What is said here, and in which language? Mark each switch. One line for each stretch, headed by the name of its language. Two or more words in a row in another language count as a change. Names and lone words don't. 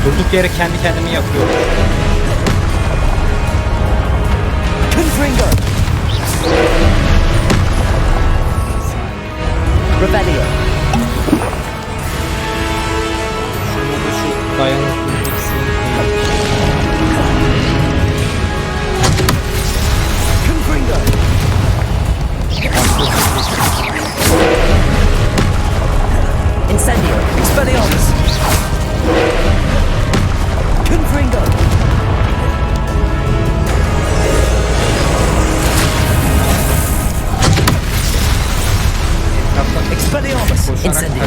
Turkish: durduk yere kendi kendimi yakıyorum. Confringo. Revelio. Şurada da şu dayanıklı iksiri koyayım. Confringo. Incendio. Expelliarmus. Confringo. Expelliarmus. Incendio.